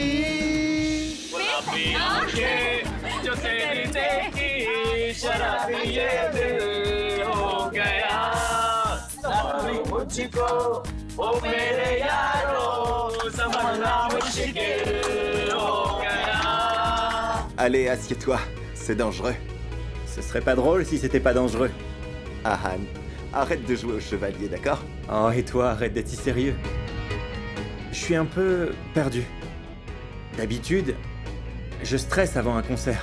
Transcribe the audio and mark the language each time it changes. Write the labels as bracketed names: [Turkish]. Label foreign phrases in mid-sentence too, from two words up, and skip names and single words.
[Hindi] गुलाबी आंखें जो तेरी देखी शराबी ये दिल हो गया समझ मुझको ओ मेरे यारो समझना मुश्किल हो गया. [French] Allez, assieds-toi, c'est dangereux. Ce serait pas drôle si c'était pas dangereux. Ah Han, arrête de jouer au chevalier, d'accord? Oh, et toi, arrête d'être si sérieux. Je suis un peu perdu. D'habitude, je stresse avant un concert.